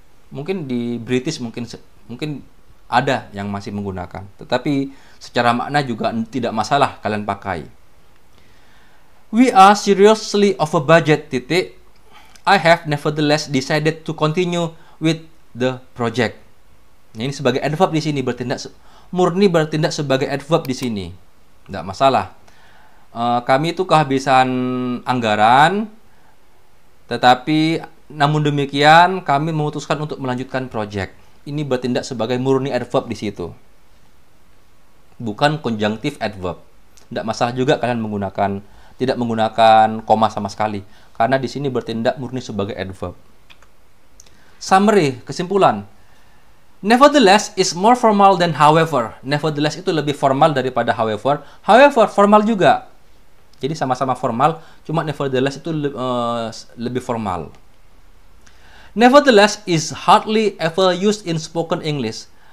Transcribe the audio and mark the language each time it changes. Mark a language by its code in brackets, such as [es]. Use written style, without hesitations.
[id] Mungkin di British mungkin ada yang masih menggunakan, tetapi secara makna juga tidak masalah kalian pakai. [en] We are seriously over budget, titik. I have nevertheless decided to continue with the project. [id] Nah, ini sebagai adverb di sini murni bertindak sebagai adverb di sini. Tidak masalah. Kami itu kehabisan anggaran, tetapi namun demikian kami memutuskan untuk melanjutkan project. Ini bertindak sebagai murni adverb di situ. Bukan conjunctive adverb. Tidak masalah juga kalian tidak menggunakan koma sama sekali, karena di sini bertindak murni sebagai adverb. Summary, kesimpulan. [en] Nevertheless is more formal than however. Nevertheless [id] itu lebih formal daripada [en] however. [id] However, formal juga. Jadi sama-sama formal, cuma nevertheless itu lebih formal. [en] Nevertheless is hardly ever used in spoken English.